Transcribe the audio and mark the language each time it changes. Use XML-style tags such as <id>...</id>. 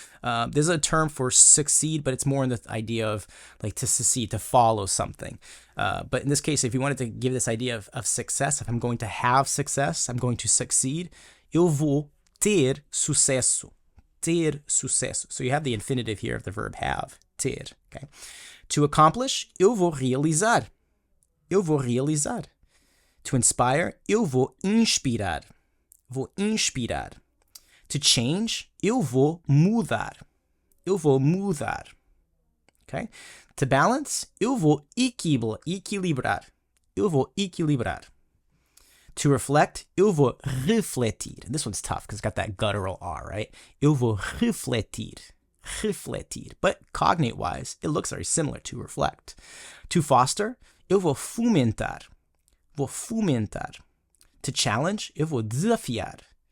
<en>There's a term for succeed, but it's more in the idea of like to succeed, to follow something. But in this case, if you wanted to give this idea of success, if I'm going to have success, I'm going to succeed,</en> <pt>eu vou ter sucesso. Ter sucesso.</pt> <en>So you have the infinitive here of the verb have, ter. Okay. To accomplish,</en> <pt>eu vou realizar. Eu vou realizar.</pt> <en>To inspire,</en> <pt>eu vou inspirar. Vou inspirar.</pt> <en>To change,</en> <pt>eu vou mudar. Eu vou mudar. Okay?</pt> <en>To balance,</en> <pt>eu vou equilibrar. Eu vou equilibrar.</pt> <en>To reflect,</en> <pt>eu vou refletir.</pt> <en>This one's tough because it's got that guttural R, right?</en> <pt>Eu vou refletir. Refletir.</pt> <en>But cognate-wise, it looks very similar to reflect. To foster,</en> <pt>eu vou fomentar. Vou fomentar.</pt> <en>To challenge,</en> <pt>eu vou desafiar.</pt>